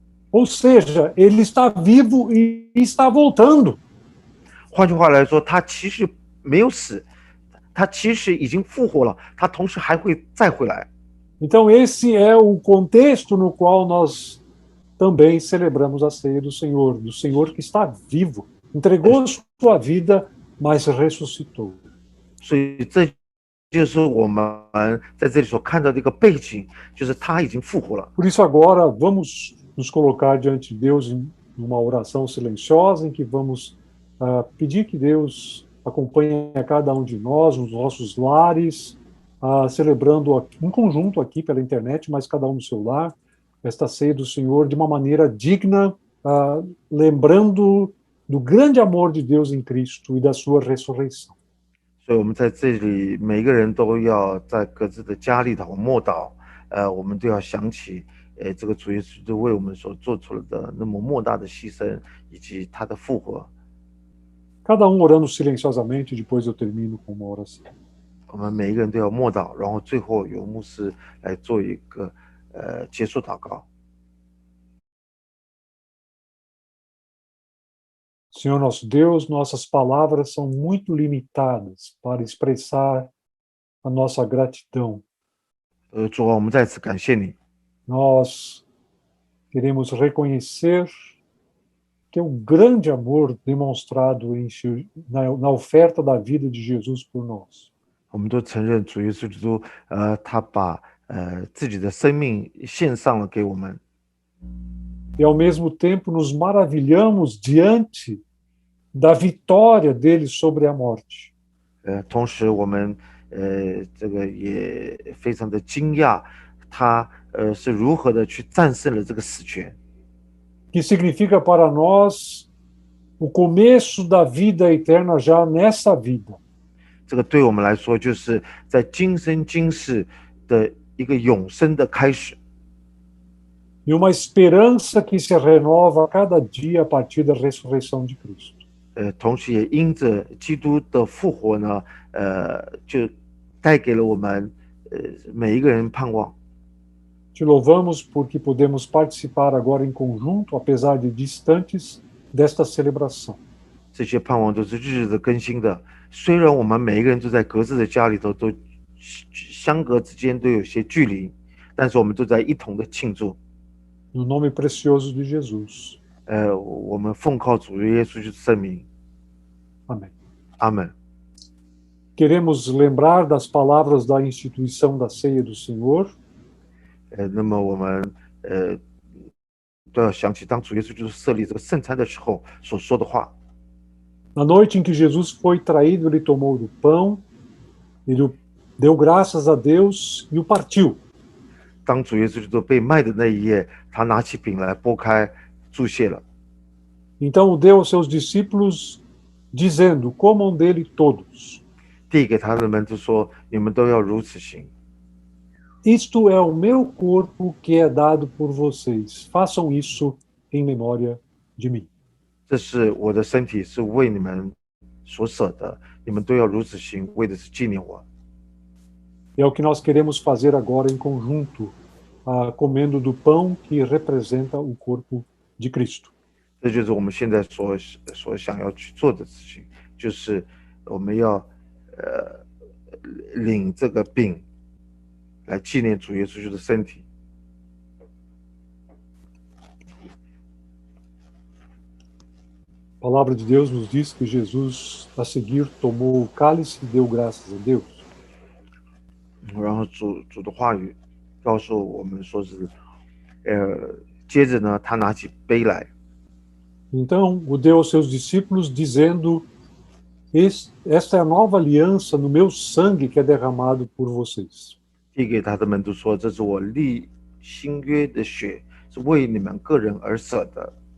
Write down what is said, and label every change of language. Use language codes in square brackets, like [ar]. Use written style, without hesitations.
[pt] Ou seja, ele está vivo e está voltando. [zh] 换句话来说，他其实没有死，他其实已经复活了，他同时还会再回来。 [pt] Então, esse é o contexto no qual nós também celebramos a ceia do Senhor que está vivo, entregou sua vida, mas ressuscitou. [zh] 所以这就是我们在这里所看到的一个背景，就是他已经复活了。 [pt] Por isso, agora, vamos nos colocar diante de Deus em uma oração silenciosa, em que vamos pedir que Deus acompanhe a cada um de nós, nos nossos lares, celebrando em conjunto aqui pela internet, mas cada um no seu lar, esta ceia do Senhor de uma maneira digna, lembrando do grande amor de Deus em Cristo e da sua ressurreição. [zh] 所以我们在这里每一个人都要在各自的家里头默祷，我们都要想起，这个主耶稣就为我们所做出了的那么莫大的牺牲，以及他的复活。 [pt] Cada um orando silenciosamente, depois eu termino com uma oração. [zh] 我们每一个人都要默祷，然后最后由牧师来做一个结束祷告。 [pt] Senhor nosso Deus, nossas palavras são muito limitadas para expressar a nossa gratidão. [zh] 主啊，我们在此感谢你。 [pt] Nós queremos reconhecer que é um grande amor demonstrado na oferta da vida de Jesus por nós. [zh] 我们都承认主耶稣基督，他把自己的生命献上了给我们。 [pt] E ao mesmo tempo nos maravilhamos diante da vitória dele sobre a morte. [zh] 同时我们这个也非常的惊讶，他是如何的去战胜了这个死权。 [pt] Que significa para nós o começo da vida eterna já nessa vida. [zh] 这个对我们来说，就是在今生今世的一个永生的开始。 [pt] E uma esperança que se renova a cada dia a partir da ressurreição de Cristo. [zh] 同时也因着基督的复活呢，就带给了我们每一个人盼望。 [pt] Te louvamos porque podemos participar agora em conjunto, apesar de distantes, desta celebração. [zh] 这些盼望都是日日的更新的。虽然我们每一个人都在各自的家里头，都相隔之间都有些距离，但是我们都在一同的庆祝。 [pt] No nome precioso de Jesus. [zh] 我们奉靠主耶稣的圣名。 [pt] Amém. [zh] 阿门。 [pt] Queremos lembrar das palavras da instituição da ceia do Senhor. [zh] 那么我们都要想起当主耶稣就是设立这个圣餐的时候所说的话。 [pt] Na noite em que Jesus foi traído, ele tomou do pão, ele deu graças a Deus e o partiu. [zh] 当主耶稣基督被卖的那一夜，他拿起饼来拨开，注谢了。 [pt] Então deu aos seus discípulos, dizendo: comam dele todos. [zh] 递给他们就说：“你们都要如此行。 [pt] Isto é o meu corpo que é dado por vocês. Façam isso em memória de mim. [zh] 这是我的身体，是为你们所舍的，你们都要如此行，为的是纪念我。” [pt] É o que nós queremos fazer agora em conjunto, comendo do pão que representa o corpo de Cristo. [zh] 这就是我们现在所想要去做的事情，就是我们要领这个饼来纪念主耶稣基督的身体。 [pt] A palavra de Deus nos diz que Jesus, a seguir, tomou o cálice e deu graças a Deus. [zh] 然后主的话语告诉我们说是，接着呢，他拿起杯来， [pt] Então, o deu aos seus discípulos, dizendo: esta é a nova aliança no meu sangue que é derramado por vocês. [zh] 递给他的门徒说：“这是我立新约的血，是为你们个人而舍的。